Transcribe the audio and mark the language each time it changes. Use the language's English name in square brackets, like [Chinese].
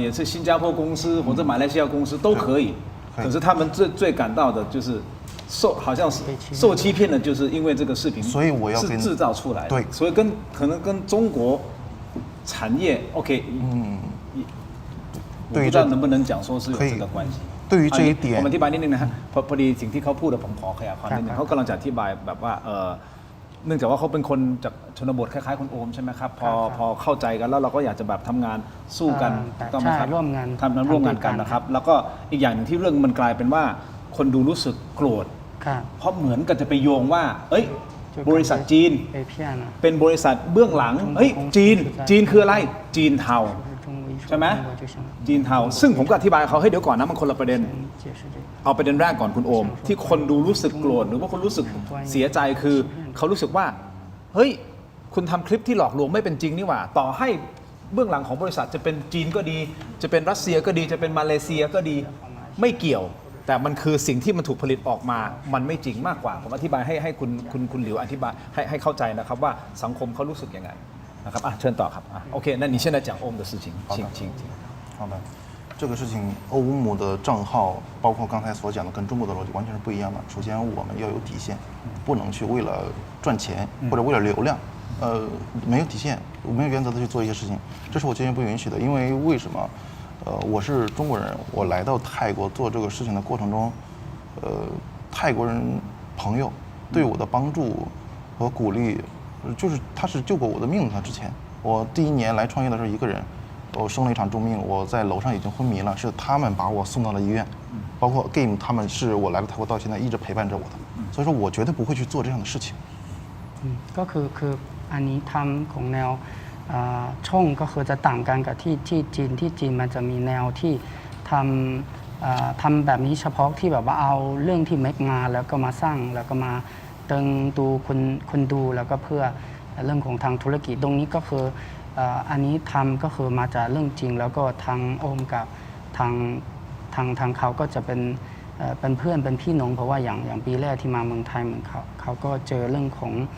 [Chinese] 也是新加坡公司或者马来西亚公司都可以，可是他们最感到的就是好像是受欺骗的，就是因为这个视频，所以我要是制造出来的，对，所以可能跟中国产业 OK，我不知道能不能讲说是有这个关系。对于这一点， [Thai] ผมอธิบายนิดนึงนะฮะพอดีสิ่งที่เขาพูดผมขอขยายความนิดนึงเขากำลังจะอธิบายแบบว่าเนื่องจากว่าเขาเป็นคนจากชนบทคล้ายๆคุณโอมใช่ไหมครับพอเข้าใจกันแล้วเราก็อยากจะแบบทำงานสู้กันต้องไหมครับร่วมงานกันนะครับแล้วก็อีกอย่างหนึ่งที่เรื่องมันกลายเป็นว่าคนดูรู้สึกโกรธเพราะเหมือนกับจะไปโยงว่าเอ้ยบริษัทจีนเป็นบริษัทเบื้องหลังเฮ้ยจีนคืออะไรจีนเทาใช่ไหมจีนเทาซึ่งผมก็อธิบายเขาให้เดี๋ยวก่อนนะมันคนละประเด็น เอาประเด็นแรกก่อนคุณโอมที่คนดูรู้สึกโกรธหรือว่าคนรู้สึกเสียใจคือเขารู้สึกว่าเฮ้ยคุณทำคลิปที่หลอกลวงไม่เป็นจริงนี่หว่าต่อให้เบื้องหลังของบริษัทจะเป็นจีนก็ดีจะเป็นรัสเซียก็ดีจะเป็นมาเลเซียก็ดีไม่เกี่ยวแต่มันคือสิ่งที่มันถูกผลิตออกมามันไม่จริงมากกว่าผมอธิบายให้คุณหลิวอธิบายให้เข้าใจนะครับว่าสังคมเขารู้สึกยังไงนะครับเชิญต่อครับโอเค [Chinese] 那你现在讲欧姆的事情请好的这个事情欧姆的账号包括刚才所讲的跟中国的逻辑完全是不一样的首先我们要有底线不能去为了赚钱或者为了流量没有底线没有原则的去做一些事情这是我坚决不允许的因为为什么我是中国人我来到泰国做这个事情的过程中泰国人朋友对我的帮助和鼓励就是他是救过我的命的他之前我第一年来创业的时候一个人我生了一场重病我在楼上已经昏迷了是他们把我送到了医院包括 Game 他们是我来到泰国到现在一直陪伴着我的所以说我绝对不会去做这样的事情 [Thai] ก็คืออันนี้ทำของแนวช่องก็คือจะต่างกันกับที่จีนมันจะมีแนวที่ทำแบบนี้เฉพาะที่แบบว่าเอาเรื่องที่เมกมาแล้วก็มาสร้างแล้วก็มาตึงดูคนดูแล้วก็เพื่อเรื่องของทางธุรกิจตรงนี้ก็คืออันนี้ทำก็คือมาจากเรื่องจริงแล้วก็ทางโอมกับทางเขาก็จะเป็นเพื่อนเป็นพี่น้องเพราะว่าอย่างปีแรกที่มาเมืองไทยเหมือนเขาก็เจอเรื่องของ